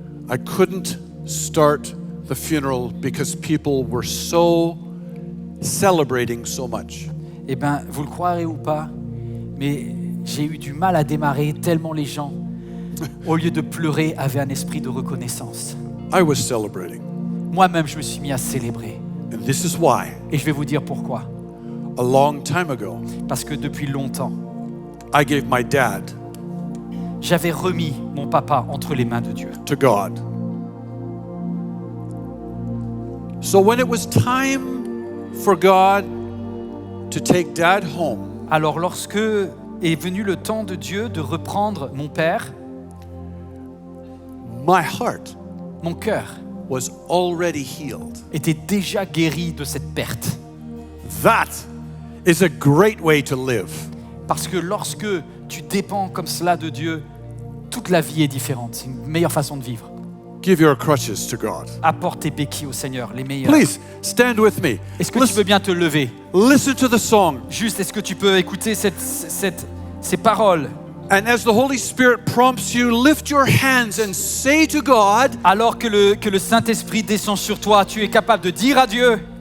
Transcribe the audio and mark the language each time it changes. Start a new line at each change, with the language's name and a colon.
English: I couldn't start the funeral because people were so celebrating so much.
French: Eh bien, vous le croirez ou pas, mais j'ai eu du mal à démarrer tellement les gens, au lieu de pleurer, avaient un esprit de reconnaissance.
English: I was celebrating.
French: Moi-même, je me suis mis à célébrer.
English: And this is why,
French: Et je vais vous dire pourquoi.
English: a long time ago,
French: Parce que depuis longtemps,
English: I gave my dad
French: j'avais remis mon papa entre les mains de Dieu.
English: to God. So when it was time for God to take dad home,
French: Alors lorsque est venu le temps de Dieu de reprendre mon père,
English: my heart
French: mon cœur
English: was already healed.
French: était déjà guéri de cette perte.
English: That is a great way to live.
French: Parce que lorsque tu dépends comme cela de Dieu, toute la vie est différente. C'est une meilleure façon de vivre.
English: Give your crutches to God.
French: Apporte tes béquilles au Seigneur, les meilleures.
English: Please stand with me.
French: Est-ce que tu veux bien te lever?
English: Listen to the song.
French: Juste, est-ce que tu peux écouter ces paroles?
English: And as the Holy Spirit prompts you, lift your hands and say to God,
French: Alors que le Saint-Esprit descend sur toi, tu es capable de dire à Dieu,